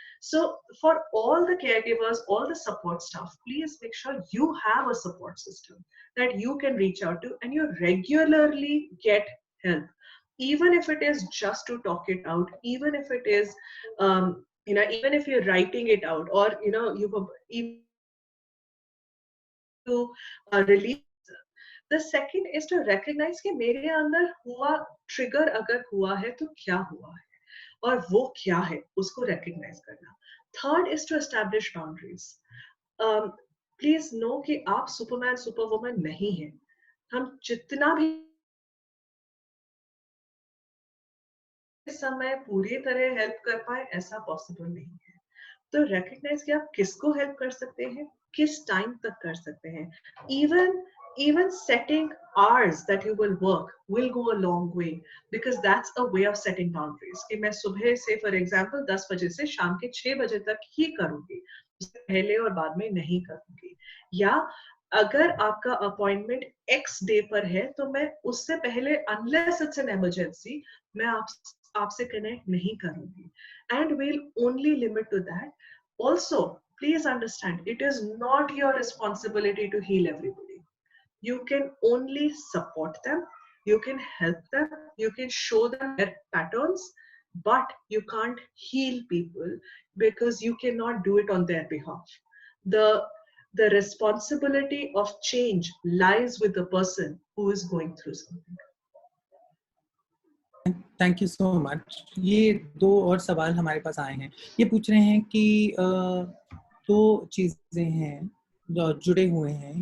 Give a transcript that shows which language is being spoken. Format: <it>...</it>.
<en>So for all the care givers, all the support staff, please make sure you have a support system that you can reach out to, and you regularly get help, even if it is just to talk it out, even if it is even if you're writing it out, or even to release. The second is to recognize</en> <hi>कि मेरे अंदर हुआ trigger, अगर हुआ है तो क्या हुआ है, और वो क्या है उसको recognize करना.</hi> <en>Third is to establish boundaries. Please know</en> <hi>कि आप सुपरमैन सुपरवुमन नहीं हैं. हम जितना भी इस समय पूरी तरह हेल्प कर पाए, ऐसा पॉसिबल नहीं है. तो recognize कि आप किसको हेल्प कर सकते हैं, किस टाइम तक कर सकते हैं.</hi> <en>Even setting hours that you will work will go a long way, because that's a way of setting boundaries.</en> <hi>कि मैं सुबह से</hi> <en>for example</en> <hi>10 बजे से शाम के 6 बजे तक ही करूंगी, उससे पहले और बाद में नहीं करूंगी. या अगर आपका अपॉइंटमेंट एक्स डे पर है तो मैं उससे पहले</hi> <en>unless it's an emergency</en> <hi>मैं आपसे कनेक्ट नहीं करूंगी</hi> <en>And will only limit to that. Also please understand it is not your responsibility to heal everybody. You can only support them, you can help them, you can show them their patterns, but you can't heal people because you cannot do it on their behalf. The responsibility of change lies with the person who is going through something. Thank you so much.</en> <hi>ये दो और सवाल हमारे पास आए हैं. ये पूछ रहे हैं कि दो चीजें हैं जो जुड़े हुए हैं.</hi>